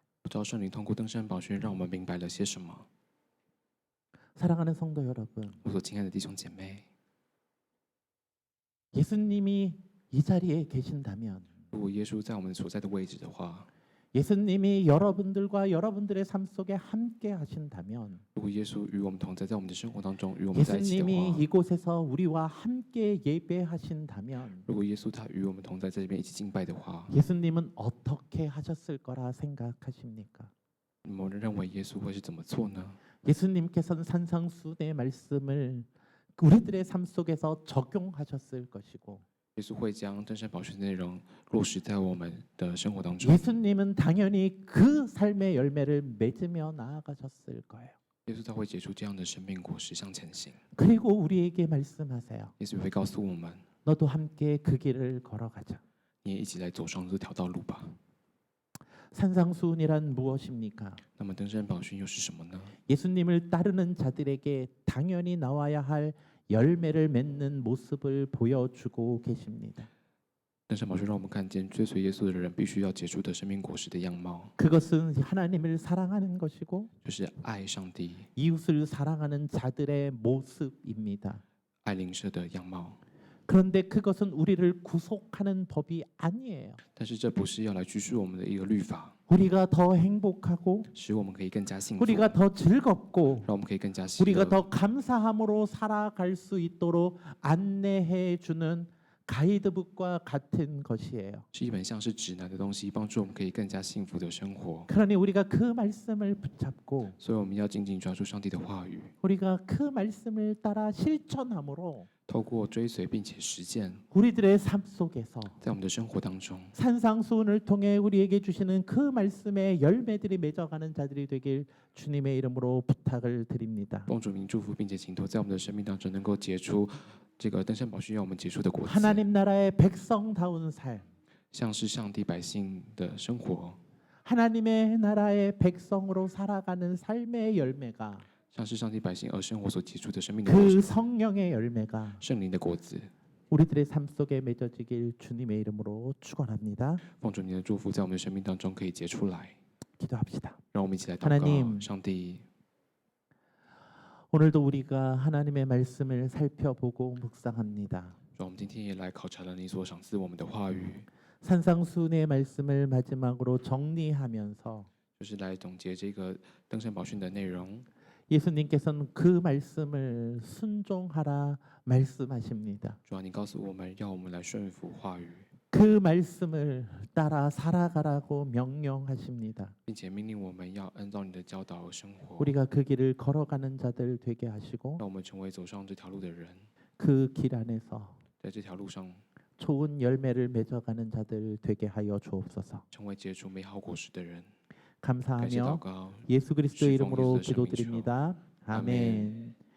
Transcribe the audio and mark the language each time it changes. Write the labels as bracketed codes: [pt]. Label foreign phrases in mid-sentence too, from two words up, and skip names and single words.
[zh] 不知道圣灵通过登山宝训让我们明白了些什么？ [ko] 사랑하는 성도 여러분, [zh] 我所亲爱的弟兄姐妹， [ko] 예수님이 이 자리에 계신다면 [zh] 如果耶稣在我们所在的位置的话， [ko] 예수님이 여러분들과 여러분들의 삶 속에 함께 하신다면 [zh] 如果耶稣与我们同在，在我们的生活当中与我们在一起的 [ko] 예수님이 [zh] 话， [ko] 이곳에서 우리와 함께 예배하신다면 [zh] 如果耶稣他与我们同在，在这边一起敬拜的话， [ko] 예수님은 어떻게 하셨을 거라 생각하십니까? [zh] 你们认为耶稣会是怎么做呢？ [ko] 예수님께서는 산상수훈의 말씀을 우리들의 삶 속에서 적용하셨을 것이고 [zh] 耶稣会将登山宝训的内容落实在我们的生活当中。 [ko] 예수님은 당연히 그 삶의 열매를 맺으며 나아가셨을 거예요. [zh] 耶稣他会结出这样的生命果实向前行。 [ko] 그리고 우리에게 말씀하세요. [zh] 耶稣会告诉我们， [ko] 너도 함께 그 길을 걸어가자. [zh] 你也一起来走上这条道路吧。 [ko] 산상수훈이란 무엇입니까? [zh] 那么登山宝训又是什么呢？ [ko] 예수님을 따르는 자들에게 당연히 나와야 할 열매를 맺는 모습을 보여주고 계십니다. [zh] 登山宝训让我们看见追随耶稣的人必须要结出的生命果实的样貌， [ko] 그것은 하나님을 사랑하는 것이고 [zh] 就是爱上帝、 [ko] 이웃을 사랑하는 자들의 모습입니다. [zh] 爱邻舍的样貌。 [ko] 그런데 그것은 우리를 구속하는 법이 아니에요. [zh] 但是这不是要来拘束我们的一个律法， [ko] 우리가 더 행복하고 [zh] 使我们可以更加幸福， [ko] 우리가 더 즐겁고 [zh] 让我们可以更加喜 [ko] 우리가 [zh] 乐， [ko] 더 감사함으로 살아갈 수 있도록 안내해 주는 가이드북과 같은 것이에요. [zh] 是一本像是指南的东西，帮助我们可以更加幸福的生活。 [ko] 그러니 우리가 그 말씀을 붙잡고 [zh] 所以我们要紧紧抓住上帝的话语， [ko] 우리가 그 말씀을 따라 실천함으로 [zh] 透过追随并且实践， [ko] 우리들의 삶 속에서 [zh] 在我们的生活当中， [ko] 산상수훈을 통해 우리에게 주시는 그 말씀의 열매들이 맺어가는 자들이 되길 주님의 이름으로 부탁을 드립니다. [zh] 奉主名祝福，并且请托在我们的生命当中能够结出这个登山宝训要我们结出的果子， [ko] 하나님 나라의 백성다운 삶, [zh] 像是上帝百姓的生活， [ko] 하나님의 나라의 백성으로 살아가는 삶의 열매가 [zh] 像是上帝百姓而生活所结出的生命的果 [ko] 그 [zh] 子， [ko] 성령의 열매가 [zh] 圣灵的果子。 [ko] 우리들의 삶 속에 맺어지길 주님의 이름으로 축원합니다. [zh] 奉主您的祝福，在我们的生命当中可以结出来。 [ko] 기도합시다. [zh] 让我们一起来祷 [ko] 하나님 [zh] 告，上帝， [ko] 오늘도 우리가 하나님의 말씀을 살펴보고 묵상합니다. [zh] 让我们今天也来考察了你所赏赐我们的话语， [ko] 산상수훈의 말씀을 마지막으로 정리하면서 [zh] 就是来总结这个登山宝训的内容。 [ko] 예수님께서는 그 말씀을 순종하라 말씀하십니다. [zh] 主啊，你告诉我们要我们来顺服话语， [ko] 그 말씀을 따라 살아가라고 명령하십니다. [zh] 并且命令我们要按照你的教导而生活， [ko] 우리가 그 길을 걸어가는 자들 되게 하시고 [zh] 让我们成为走上这条路的人， [ko] 그 길 안에서 [zh] 在这条路上 [ko] 좋은 열매를 맺어가는 자들 되게 하여 주옵소서. [zh] 成为结出美好果实的人。感谢祷 [ko] 감사하며 [zh] 告， [ko] 예수 그리스도의 [zh] 侍奉 [ko] 이름으로 예수의生命 기도드립니다. 아멘. 아멘.